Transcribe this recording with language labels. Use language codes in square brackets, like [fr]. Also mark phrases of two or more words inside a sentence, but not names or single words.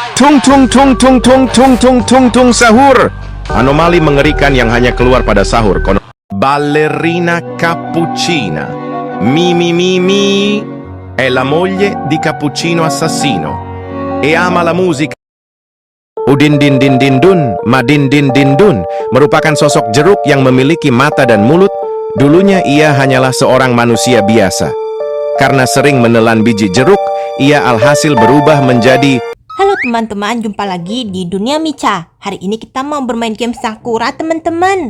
[id] Tung tung tung tung tung tung tung tung tung sahur. Anomali mengerikan yang hanya keluar pada sahur. [it] Ballerina cappuccina. Mi mi mi mi. È la moglie di cappuccino assassino. E ama la musica. [id] Udin din din din dun, madin din din dun, merupakan sosok jeruk yang memiliki mata dan mulut. Dulunya ia hanyalah seorang manusia biasa. Karena sering menelan biji jeruk, ia alhasil berubah menjadi... Halo teman-teman, jumpa lagi di Dunia Micha. Hari ini kita mau bermain game Sakura teman-teman.